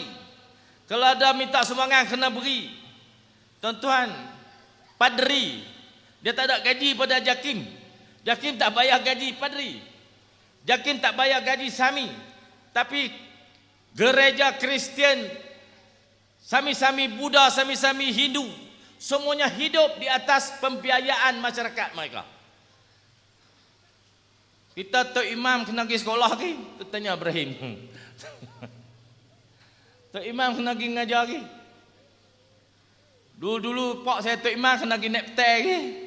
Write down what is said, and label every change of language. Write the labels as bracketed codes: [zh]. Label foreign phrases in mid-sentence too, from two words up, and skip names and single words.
[ms] Kalau ada minta sumbangan kena beri. Tuan-tuan, padri dia tak ada gaji pada Jakim. Jakim tak bayar gaji padri. Jakim tak bayar gaji sami. Tapi gereja Kristian, sami-sami Buddha, sami-sami Hindu, semuanya hidup di atas pembiayaan masyarakat mereka. Kita Tok Imam kena pergi sekolah ke? Tu tanya Ibrahim. Tok Imam kena pergi ngajar ke? Dulu pak saya Tok Imam kena pergi naik petai ke?